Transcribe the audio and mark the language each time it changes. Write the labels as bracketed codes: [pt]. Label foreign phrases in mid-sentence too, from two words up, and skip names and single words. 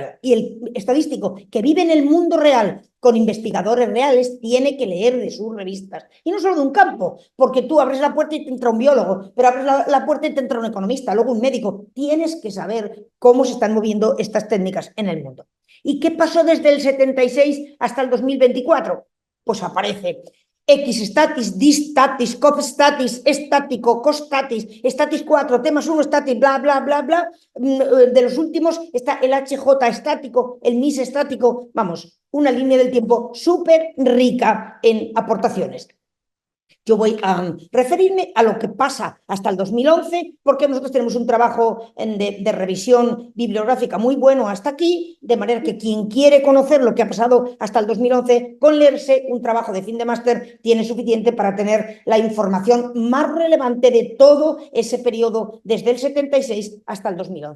[es] Y el estadístico que vive en el mundo real con investigadores reales tiene que leer de sus revistas. Y no solo de un campo, porque tú abres la puerta y te entra un biólogo, pero abres la puerta y te entra un economista, luego un médico. Tienes que saber cómo se están moviendo estas técnicas en el mundo. ¿Y qué pasó desde el 76 hasta el 2024? Pues aparece X-statis, D-statis, COP-statis, estático, COS-statis, statis 4, T más 1 statis, bla, bla, bla, bla. De los últimos está el HJ estático, el MIS estático. Vamos, una línea del tiempo súper rica en aportaciones. Yo voy a referirme a lo que pasa hasta el 2011, porque nosotros tenemos un trabajo de revisión bibliográfica muy bueno hasta aquí, de manera que quien quiere conocer lo que ha pasado hasta el 2011, con leerse un trabajo de fin de máster tiene suficiente para tener la información más relevante de todo ese periodo desde el 76 hasta el 2011.